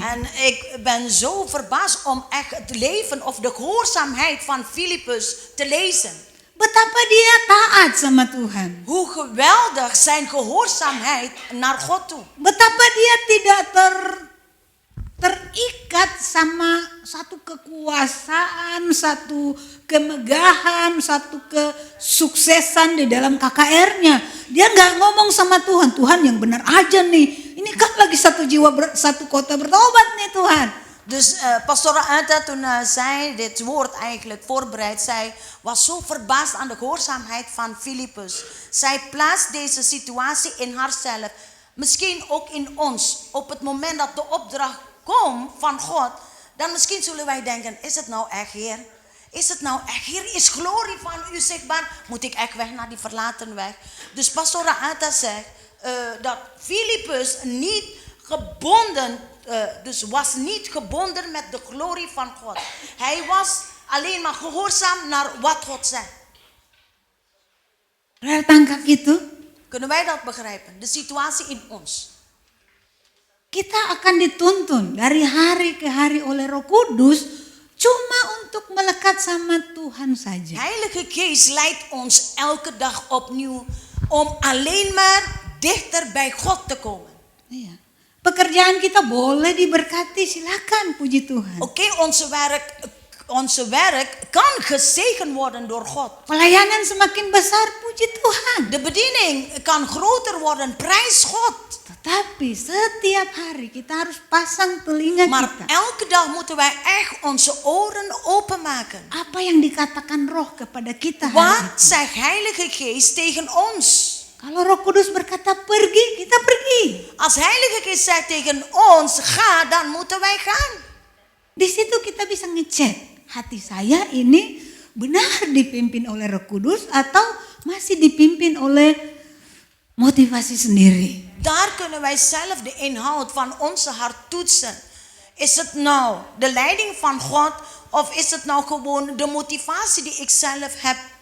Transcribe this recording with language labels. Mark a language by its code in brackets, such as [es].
[nl] En ik ben zo verbaasd om echt het leven of de gehoorzaamheid van Filipus te lezen. [id] Betapa dia taat sama Tuhan. [nl] Hoe geweldig zijn gehoorzaamheid naar God toe. [id] Betapa dia tidak terikat sama satu kekuasaan, satu kemegahan, satu kesuksesan di dalam KKR-nya. Dia nggak ngomong sama Tuhan, Tuhan yang benar aja nih. Ini kan lagi satu jiwa, satu kota bertobat nih Tuhan. [nl] Dus pastoor Ata toen zij dit woord eigenlijk voorbereid, zij was zo verbaasd aan de gehoorzaamheid van Filipus. Zij plaatst deze situatie in haarzelf, misschien ook in ons. Op het moment dat de opdracht komt van God, dan misschien zullen wij denken, is het nou echt Heer? Is het nou echt Heer? Is glorie van u zichtbaar? Moet ik echt weg naar die verlaten weg? Dus pastoor Ata zegt dat Filipus niet gebonden dus was niet gebonden met de glorie van God. Hij was alleen maar gehoorzaam naar wat God zei. [id] Tangkap itu? [nl] Kunnen wij dat begrijpen? De situatie in ons. [id] Kita akan dituntun dari hari ke hari oleh Roh Kudus cuma untuk melekat sama Tuhan saja. [nl] Heilige Geest leidt ons elke dag opnieuw om alleen maar dichter bij God te komen. [id] Iya. Pekerjaan kita boleh diberkati, silakan, puji Tuhan. [nl] Oké, onze werk kan gezegend worden door God. [id] Pelayanan semakin besar, puji Tuhan. [nl] De bediening kan groter worden, prijs God. [id] Tapi setiap hari kita harus pasang telinga [nl] Maar [id] kita. [nl] elke dag moeten wij echt onze oren openmaken. [id] Apa yang dikatakan Roh kepada kita hari [nl] Wat [id] itu. [nl] zegt Heilige Geest tegen ons? [id] Kalau Roh Kudus berkata pergi, kita pergi. [nl] Als Heilige Geest zegt tegen ons, ga, dan moeten wij gaan. [id] Di situ kita bisa ngecek hati saya ini benar dipimpin oleh Roh Kudus atau masih dipimpin oleh motivasi sendiri. [nl] Daar kunnen wij zelf de inhoud van onze hart toetsen. Is het nou de leiding van God of is het nou gewoon de motivatie die ik zelf heb?